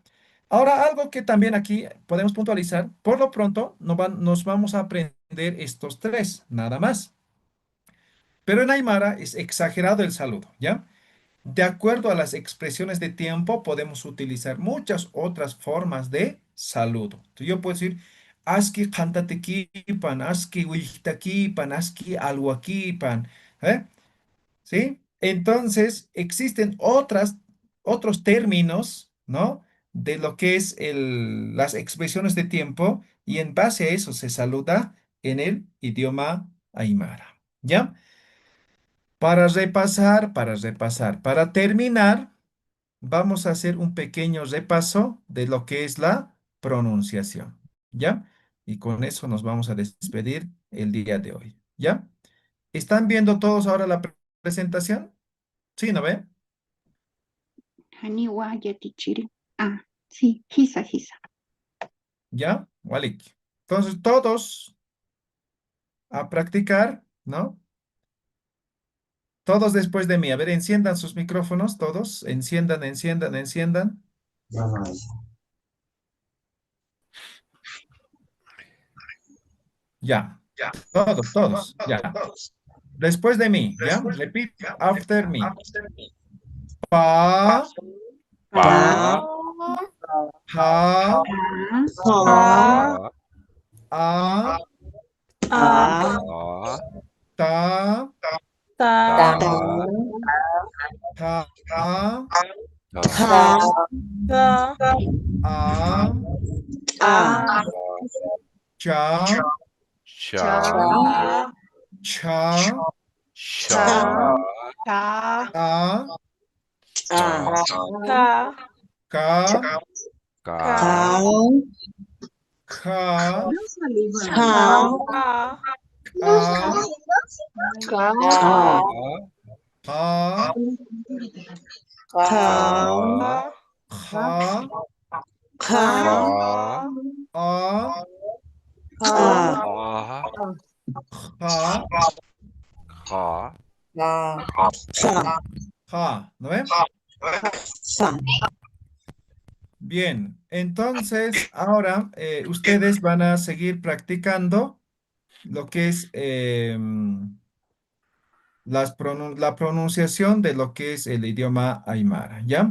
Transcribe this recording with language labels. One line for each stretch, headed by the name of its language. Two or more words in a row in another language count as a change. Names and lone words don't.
Spanish: Ahora, algo que también aquí podemos puntualizar, por lo pronto nos vamos a aprender estos tres, nada más. Pero en Aymara es exagerado el saludo, ¿ya? De acuerdo a las expresiones de tiempo, podemos utilizar muchas otras formas de saludo. Entonces, yo puedo decir,
Aymara: aski kantatekipan, aski wihtakipan, aski alhuakipan,
Spanish: ¿eh? ¿Sí? Entonces, existen otros términos, ¿no? De lo que es las expresiones de tiempo y en base a eso se saluda en el idioma aymara, ¿ya? Para terminar, vamos a hacer un pequeño repaso de lo que es la pronunciación, ¿ya? Y con eso nos vamos a despedir el día de hoy, ¿ya? ¿Están viendo todos ahora la presentación? ¿Sí, no ve?
Aymara: Haniwa Yatichiri.
Spanish: Ah, sí,
Aymara: Hisa, Hisa.
Spanish: ¿Ya? Walik. Entonces, todos a practicar, ¿no? Todos después de mí. A ver, enciendan sus micrófonos, todos. Enciendan, enciendan, enciendan. Ya. Todos, ya. Después de mí, ¿ya?
English: Repeat after me. Pa, Pa, pa, pa, a, pa, ta, ta, ta, ta, a, ta, cha, cha, cha, cha, a, cha, ka, ka, ka,
Spanish: No saliva. a, ka, pa, ka, ja, ka, a, ka, ja, Ja. Ja, ¿no ven? Ja. Bien, entonces ahora ustedes van a seguir practicando lo que es la pronunciación de lo que es el idioma aymara, ¿ya?